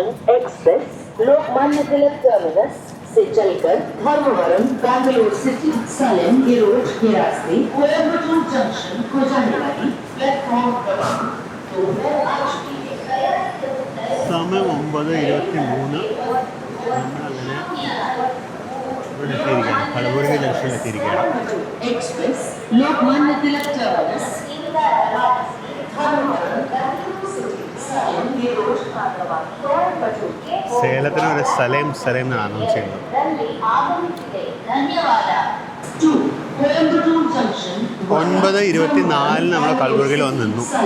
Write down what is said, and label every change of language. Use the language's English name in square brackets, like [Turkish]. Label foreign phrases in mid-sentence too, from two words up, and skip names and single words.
[Hindi] एक्सप्रेस लोकमान्य तिलक टर्मिनस से चलकर धर्मवरम, बैंगलोर सिटी, सलेम, ईरोड के रास्ते कोयम्बटूर जंक्शन को जाने वाली प्लेटफॉर्म क्रमांक 2 पर आ चुकी है. [Malayalam] സമയം 9:23. നമ്മളങ്ങനെ ഇവിടെ എത്തിയിരിക്കുകയാണ്. കലബുർഗി ജംഗ്ഷനിൽ എത്തിയിരിക്കുകയാണ്. एक्सप्रेस लोकमान्य तिलक टर्मिनस സേലത്തിന് ഒരു സലേം എന്നാണ് അനൗൺസ് ചെയ്യുന്നത്. 9:24 നമ്മൾ കലബുർഗിയിൽ വന്ന് നിന്നു.